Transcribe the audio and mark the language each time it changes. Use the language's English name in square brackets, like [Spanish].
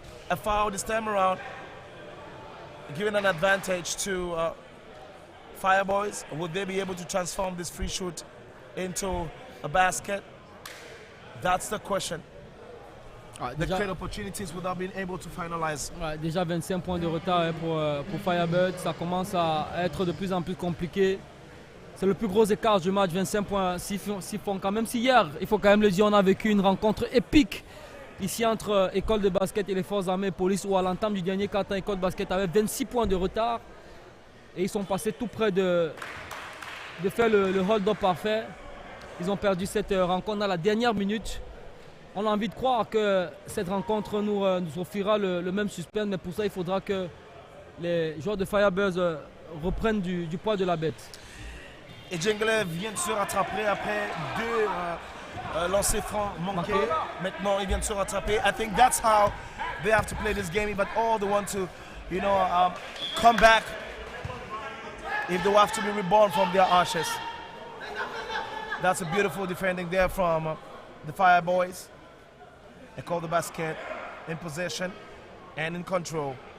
[English] A foul this time around, giving an advantage to Fireboys. Would they be able to transform this free shoot into a basket? That's the question. They create opportunities without being able to finalize. [French] Déjà 25 points de retard pour Firebirds. Ça commence à être de plus en plus compliqué. C'est le plus gros écart du match, 25 points. S'ils font quand même, si hier, il faut quand même le dire, on a vécu une rencontre épique ici entre école de basket et les forces armées et police, où à l'entame du dernier quart-temps, école de basket avait 26 points de retard. Et ils sont passés tout près de faire le hold-up parfait. Ils ont perdu cette rencontre à la dernière minute. On a envie de croire que cette rencontre nous offrira le même suspense, mais pour ça, il faudra que les joueurs de Firebirds reprennent du poids de la bête. Et Ejingale vient de se rattraper après 2 lancers francs manqués. Maintenant, il vient de se rattraper. [English] I think that's how they have to play this game. If at all they want to, you know, come back, if they have to be reborn from their ashes. That's a beautiful defending there from the Fireboys. They call the basket in possession and in control.